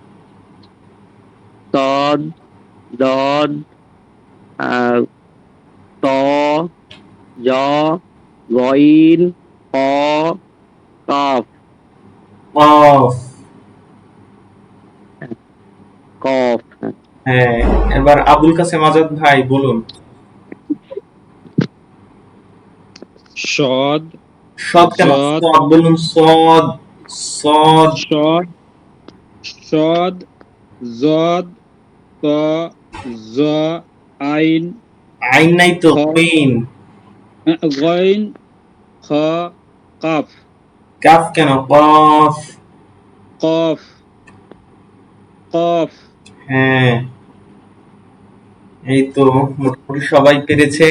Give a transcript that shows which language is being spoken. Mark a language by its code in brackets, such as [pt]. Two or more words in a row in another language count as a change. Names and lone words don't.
[ar] صاد، ضاد، آه، طاء، ظاء، غين، فاء، قاف. কফ। কফ। [bn] হ্যাঁ, এবার আবুল কাসেম আজাদ ভাই বলুন। [ar] সদ, [bn] সদ কেন? [ar] জদ, [bn] সদ বলুন, [ar] صاد. صاد. صاد، صاد، ضاد، طاء، ظاء، عين, [bn] আইন নাই তো, [ar] খ, কুইন। غين، فاء، قاف. [bn] কাফ কেন? কফ। [ar] قاف، قاف. [bn] হ্যাঁ, এই তো মোটামুটি সবাই পেরেছেন।